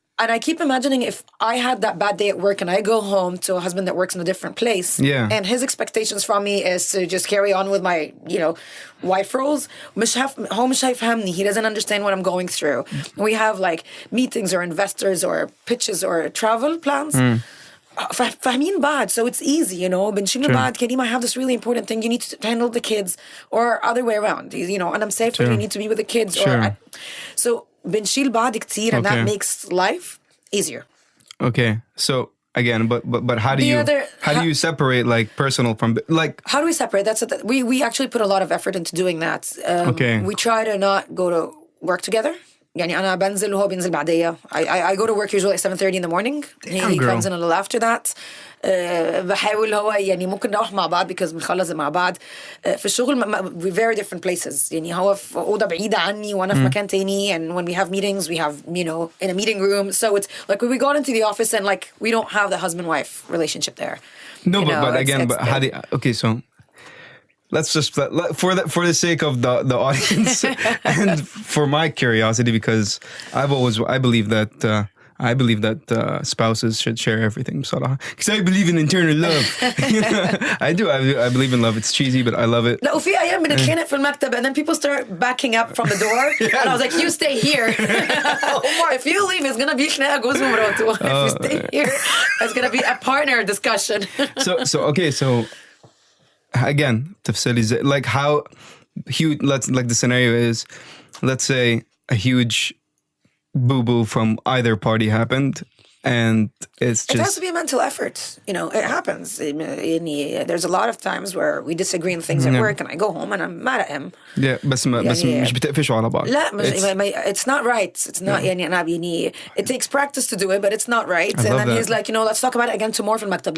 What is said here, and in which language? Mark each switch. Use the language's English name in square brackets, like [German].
[English] And I keep imagining if I had that bad day at work and I go home to a husband that works in a different place, and his expectations from me is to just carry on with my, wife roles. He doesn't understand what I'm going through. We have like meetings or investors or pitches or travel plans. [Arabic] فاهمين بعض, [English] so it's easy, [Arabic] بنشيل بعض. [English] Kareem, I have this really important thing, you need to handle the kids, or other way around, and I'm safe, you need to be with the kids. So [Arabic] بنشيل بعض كتير, [English] and that makes life easier. Okay, so again, but how do you separate like personal from like? How do we separate? We actually put a lot of effort into doing that. We try to not go to work together. [Arabic] يعني أنا بنزل وهو بينزل بعدية. [English] I go to work usually at 7:30 in the morning. He comes in a little after that. [Arabic] بحاول هو ممكن نروح مع بعض [English] because [Arabic] بنخلص مع بعض. في الشغل [English] we very different places. [Arabic] هو في أوضة بعيدة عني وأنا في مكان تاني. [English] And when we have meetings, we have in a meeting room. So it's like when we got into the office and like we don't have the husband-wife relationship there. No, but again, how do okay, so. Let's just for the sake of the audience and for my curiosity, because I believe that spouses should share everything. Because I believe in internal love. I do. I believe in love. It's cheesy, but I love it. [Arabic] لا وفي أيام بنتخانق في المكتب [English] and then people start backing up from the door and I was like, you stay here. If you leave, it's gonna be [Arabic] خناقة جوز ومراته. [English] If you stay here, it's gonna be a partner discussion. So again, like how huge, like the scenario is, let's say a huge boo-boo from either party happened and it's just... It has to be a mental effort. It happens. There's a lot of times where we disagree on things at work and I go home and I'm mad at him. Yeah, [Arabic] بس مش بتقفشوا على بعض. لا, [English] it's not right. It's not, it takes practice to do it, but it's not right. And then he's like, let's talk about it again tomorrow [Arabic] في المكتب.